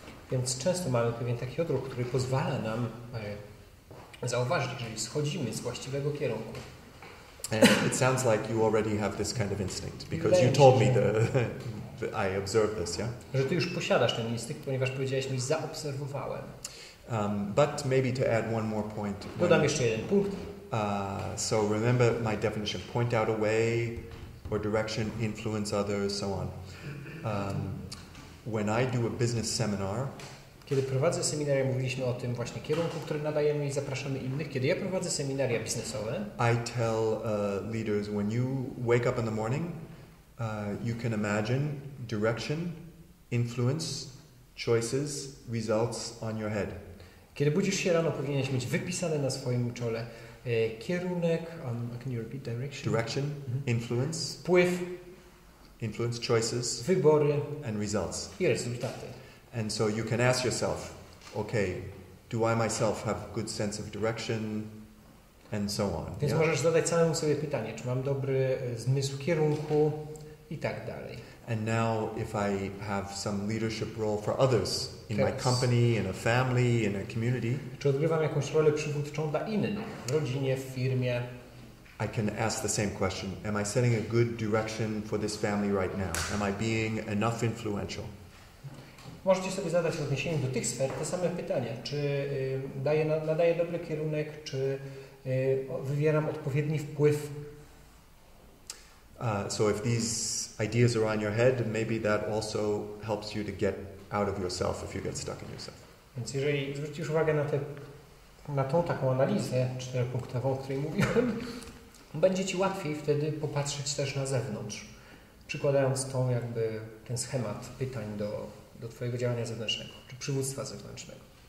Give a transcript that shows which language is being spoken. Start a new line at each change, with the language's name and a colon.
Polish: Więc często mamy pewien taki odruch, który pozwala nam zauważyć, jeżeli schodzimy z właściwego kierunku.
English: And it sounds like you already have this kind of instinct because you told me I observed this, yeah?
Polish: Że ty już posiadasz ten instynkt, ponieważ powiedziałeś mi, zaobserwowałem.
English: But maybe to add one more point.
Polish: Dodam jeszcze jeden punkt.
English: So remember my definition: point out a way or direction, influence others, so on. When I do a business seminar,
Polish: kiedy prowadzę seminaria, mówiliśmy o tym właśnie kierunku, który nadajemy i zapraszamy innych. Kiedy ja prowadzę seminaria biznesowe,
English: I tell leaders, when you wake up in the morning, you can imagine direction, influence, choices, results on your head.
Polish: Kiedy budzisz się rano, powinieneś mieć wypisane na swoim czole kierunek,
English: can you repeat direction? Direction, influence,
Polish: wpływ,
English: influence, choices,
Polish: wybory
English: and results.
Polish: I rezultaty.
English: And so you can ask yourself, okay, do I myself have good sense of direction, and so on.
Polish: Więc możesz zadać samemu sobie pytanie, czy mam dobry zmysł kierunku i tak dalej.
English: And now if I have some leadership role for others in my company, in a family, in a community,
Polish: czy odgrywam jakąś rolę przywódczą dla innych, w rodzinie, w firmie,
English: I can ask the same question. Am I setting a good direction for this family right now? Am I being enough influential?
Polish: Możecie sobie zadać w odniesieniu do tych sfer te same pytania. Czy nadaję dobry kierunek, czy wywieram odpowiedni wpływ?
English: So if these ideas are on your head, maybe that also helps you to get out of yourself if you get stuck in yourself.
Polish: Więc jeżeli zwrócisz uwagę na tą taką analizę czteropunktową, o której mówiłem, będzie Ci łatwiej wtedy popatrzeć też na zewnątrz, przykładając ten schemat pytań do Twojego działania zewnętrznego, czy przywództwa zewnętrznego.